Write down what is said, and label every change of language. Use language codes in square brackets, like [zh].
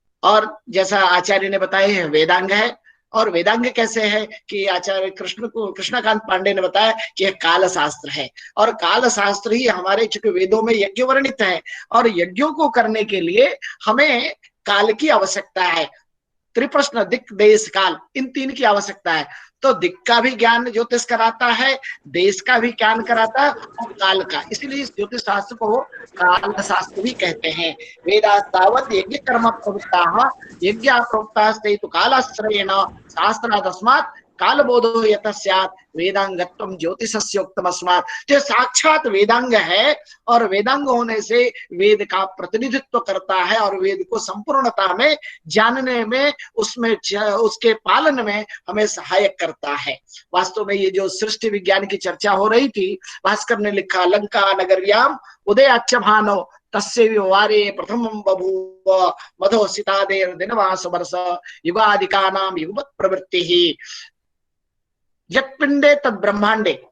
[hi] और जैसा आचार्य ने बताया है, वेदांग है। और वेदांग कैसे है कि आचार्य कृष्णकांत पांडे ने बताया कि यह काल शास्त्र है, और काल शास्त्र ही हमारे, चूंकि वेदों में यज्ञ वर्णित है, और यज्ञों को करने के लिए हमें काल की आवश्यकता है। त्रिप्रश्न, दिक् देश काल, इन 3 की आवश्यकता है। तो दिक् का भी ज्ञान ज्योतिष कराता है, देश का भी ज्ञान कराता है, और काल का, इसलिए इस ज्योतिष शास्त्र को काल शास्त्र भी कहते हैं। [sa] वेदास्तावत् यज्ञ कर्म प्रवृत्ताः यज्ञ प्रोक्तास्ते तु कालाश्रयेण शास्त्रादस्मात् कालबोधो यतः स्यात् वेदांगत्वं ज्योतिषस्योक्तमस्मात्। [hi] जो साक्षात वेदांग है, और वेदांग होने से वेद का प्रतिनिधित्व करता है, और वेद को संपूर्णता में जानने में, उसमें उसके पालन में हमें सहायक करता है। वास्तव में ये जो सृष्टि विज्ञान की चर्चा हो रही थी, भास्कर ने लिखा, [sa] लंका नगर्याम उदयाच्च भानो तस्य वारे प्रथमं बभूव मधो सितादेर दिनवास वर्ष युगादिकानां युगपत् प्रवृत्तिः यत्पिंडे तद ब्रह्मांडे।